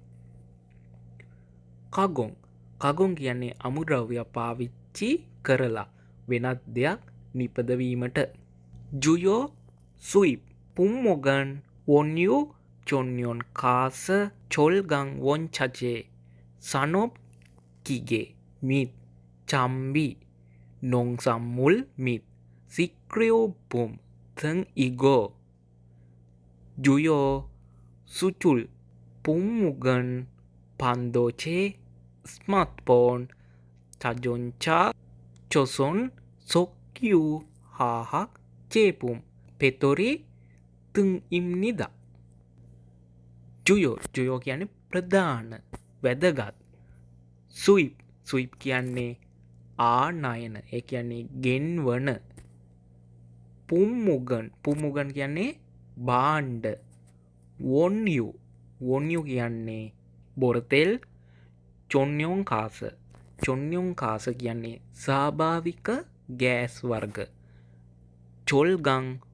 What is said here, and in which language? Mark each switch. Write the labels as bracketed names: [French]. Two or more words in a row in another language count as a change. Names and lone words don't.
[Sinhala] කගොන් කියන්නේ අමුද්‍රව්‍ය පාවිච්චි කරලා වෙනත් දෙයක් නිපදවීමට [Korean] 주요 수입 품목은 원유 천연 가스 철강 원자재 산업 기계 및 장비 농산물 및 식료 품 등 이고 주요 수출 품목은 반도체 스마트폰 자동차 조선 석유 화학 제품 배터리 등 입니다 [Sinhala] ජුයෝ කියන්නේ ප්‍රධාන වැදගත් සුයිප් කියන්නේ ආනයන ඒ කියන්නේ ගෙන්වන පුම්මුගන් කියන්නේ භාණ්ඩ වොන්යු කියන්නේ බොරතෙල් [Korean] 천연 가스 [Sinhala] කියන්නේ ස්වාභාවික ගෑස් වර්ග චොල්ගං